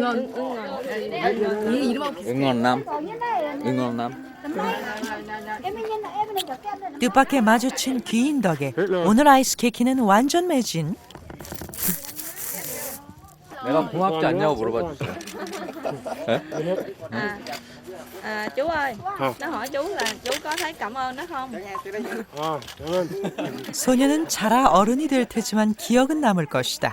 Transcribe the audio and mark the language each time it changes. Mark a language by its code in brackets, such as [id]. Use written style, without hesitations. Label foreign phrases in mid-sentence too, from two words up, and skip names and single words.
[ko] 응원남? 응원남? 뜻밖의 마주친 귀인 덕에 오늘 아이스 케이크는 완전 매진. 내가 고맙지 않냐고 물어봐 주세요. [vi] Chú ơi, nó hỏi chú là chú có thấy cảm ơn nó không? [ko] 소녀는 자라 어른이 될 테지만 기억은 남을 것이다.